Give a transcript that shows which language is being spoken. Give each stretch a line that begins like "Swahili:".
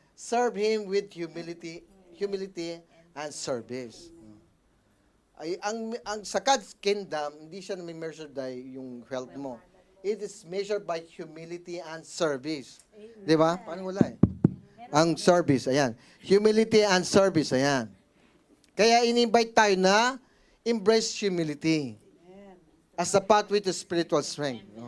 English: Serve Him with humility and service.
Filipino: Ay, ang sa God's kingdom, hindi siya measured by yung health mo.
English: It is measured by humility and service.
Filipino: Di ba? Paano wala eh?
English: Ang service, ayan. Humility and service, ayan.
Filipino: Kaya in-invite tayo na
English: embrace humility as a pathway to spiritual strength.